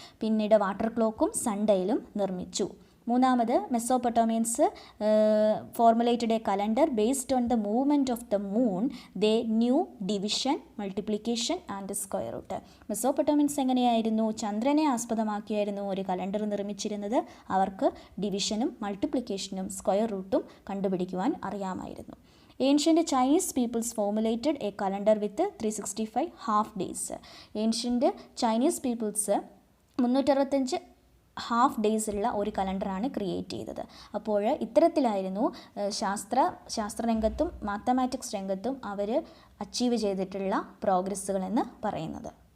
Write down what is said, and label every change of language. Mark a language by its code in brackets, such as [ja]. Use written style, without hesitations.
[ml] പിന്നീട് വാട്ടർ ക്ലോക്കും സൺഡയലും നിർമ്മിച്ചു. മൂന്നാമത്, [en] Mesopotamians formulated a calendar based on the movement of the moon. They knew division, multiplication and square root. [ml] മെസോപ്പൊട്ടോമിയൻസ് എങ്ങനെയായിരുന്നു? ചന്ദ്രനെ ആസ്പദമാക്കിയായിരുന്നു ഒരു കലണ്ടർ നിർമ്മിച്ചിരുന്നത്. അവർക്ക് ഡിവിഷനും മൾട്ടിപ്ലിക്കേഷനും സ്ക്വയർ റൂട്ടും കണ്ടുപിടിക്കുവാൻ അറിയാമായിരുന്നു. [en] Ancient Chinese peoples formulated a calendar with 365 half days. Ancient Chinese peoples [ml] 365 [en] half days [ml] ഉള്ള ഒരു കലണ്ടറാണ് create ചെയ്തത്. അപ്പോൾ ഇത്തരത്തിലായിരുന്നു ശാസ്ത്രരംഗത്തും മാത്തമാറ്റിക്സ് രംഗത്തും അവർ അച്ചീവ് ചെയ്തിട്ടുള്ള പ്രോഗ്രസ്സുകളെന്ന് പറയുന്നത്.